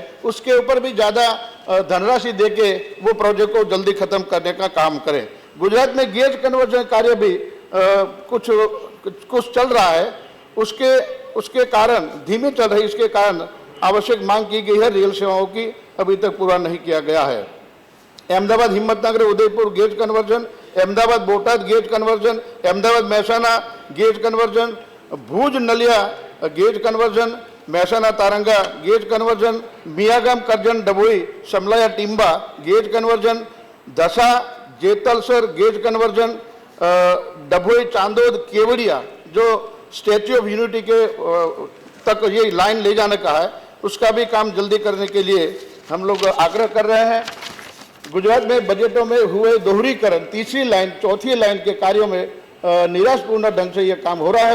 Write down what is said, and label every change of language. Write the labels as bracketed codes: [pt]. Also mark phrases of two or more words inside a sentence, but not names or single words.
[hi] उसके ऊपर भी ज़्यादा धनराशि देके वो प्रोजेक्ट को जल्दी खत्म करने का काम करें। गुजरात में [en] gauge conversion [hi] कार्य भी कुछ चल रहा है, उसके कारण धीमी चल रही, इसके कारण आवश्यक मांग की गई है रेल सेवाओं की, अभी तक पूरा नहीं किया गया है। अहमदाबाद हिम्मतनगर उदयपुर [en] gauge conversion, [hi] अहमदाबाद बोटाद [en] gauge conversion, [hi] अहमदाबाद महसाना [en] gauge conversion, [hi] भूज नलिया [en] gauge conversion, [hi] महसाना तारंगा [en] gauge conversion, [hi] मियागाम करजन डबोई समलाया टिम्बा [en] gauge conversion, [hi] दशा जेतलसर [en] gauge conversion, [hi] डभोई चांदोद केवड़िया जो स्टैच्यू ऑफ यूनिटी के तक ये लाइन ले जाने का है, उसका भी काम जल्दी करने के लिए हम लोग आग्रह कर रहे हैं। गुजरात में बजटों में हुए दोहरीकरण, तीसरी लाइन, चौथी लाइन के कार्यों में निराशपूर्ण ढंग से ये काम हो रहा है।